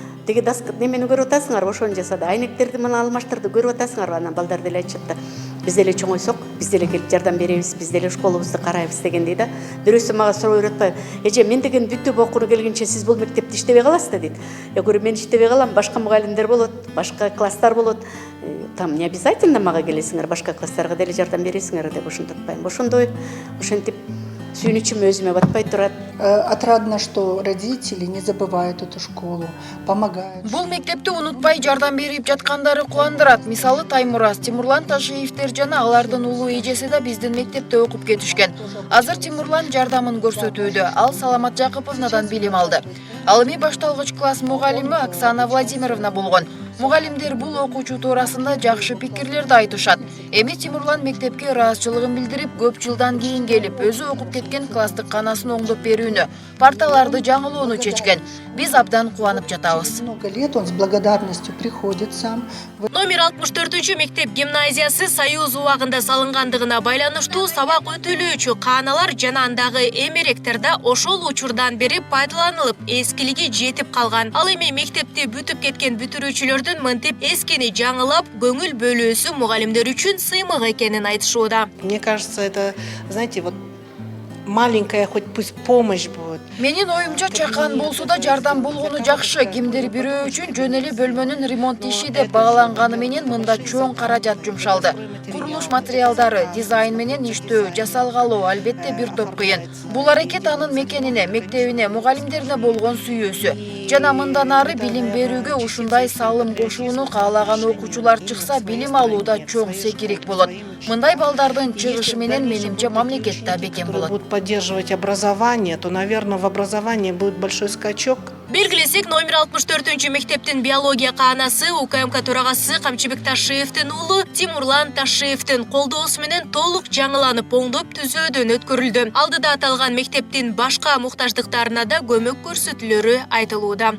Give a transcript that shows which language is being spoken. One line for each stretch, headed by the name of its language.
Kyrgyz: Теги доска немени көрүп атасыңарбы? Ошону жасады. Айнектерди мына алмаштырды, көрүп атасыңарбы? Анан балдар деле айтышат да. Биз деле чоңойсок, биз деле келип жардам беребиз, биз деле школубузду карайбыз дегендей да. Бирөөсү мага суроо берип эже, мен деген бүтүп окууну келгенче сиз бул мектепте иштебей каласыз да дейт.
Russian: Я говорю,
Kyrgyz: мен иштебей калам, башка мугалимдер болот, башка класстар болот.
Russian: Там не обязательно
Kyrgyz: мага келесиңер, башка класстарга деле жардам бересиңер деп ошентип атпайм. Ошондой ошентип сүйүнүчүм өзүмө батпай турат.
Russian: Отрадно, что родители не забывают эту школу, помогают.
Kyrgyz: Бул мектепти унутпай жардам берип жаткандары кубандырат. Мисалы Таймураз, Тимурлан Ташиевдер жана алардын улуу эжеси да биздин мектепте окуп кетишкен. Азыр Тимурлан жардамын көрсөтүүдө. Ал Саламат Жакыповнадан билим алды. Ал эми башталгыч класс мугалими Оксана Владимировна болгон. Мугалимдер бул окуучу туурасында жакшы пикирлерди айтышат. Эми Тимурлан мектепке ыраазычылыгын билдирип, көп жылдан кийин келип, өзү окуп кеткен класстык канасын оңдоп берүүнү, парталарды жаңылоону чечкен. Биз абдан кубанып жатабыз.
Russian: Много лет он с благодарностью приходит сам.
Kyrgyz: Номер 64 мектеп гимназиясы Союз убагында салынгандыгына байланыштуу сабак өтүлүүчү кааналар жана андагы эмеректерде ошол учурдан бери пайдаланылып, эскилиги жетип калган. Ал эми мектепти бүтүп кеткен бүтүрүүчүлөрдүн мынтип эскини жаңылап, көңүл бөлүүсү мугалимдер үчүн сыймык экенин айтышууда.
Russian: Мне кажется, это, знаете, вот маленькая хоть пусть помощь будет.
Kyrgyz: Менин оюмча чакан болсо да жардам болгону жакшы. Кимдир бирөө үчүн жөн эле бөлмөнүн ремонт иши деп багаланганы менен мында чоң каражат жумшалды. Курулуш курулуш материалдары, дизайн менен иштөө, жасалгалы албетте бир топ кыйын. Бул аракет анын мекенине, мектебине, мугалимдерине болгон сүйүүсү. Жана мындан ары билим берүүгө ушундай салым кошууну каалаган окуучулар чыкса, билим алууда чоң секирик болот. Мындай балдардын чыгышы менен менимче мамлекет да бекем болот.
Russian: Будут поддерживать образование, то, наверное, в образовании будет большой скачок.
Kyrgyz: Белгилесек, номер 64 мектептин биология каанасы УКМК төрагасы Камчыбек Ташиевдин уулу Тимурлан Ташиевдин колдоосу менен толук жаңыланып оңдоп түзөөдөн өткөрүлдү. Алдыда аталган мектептин башка муктаждыктарына да көмөк көрсөтүлөрү айтылууда.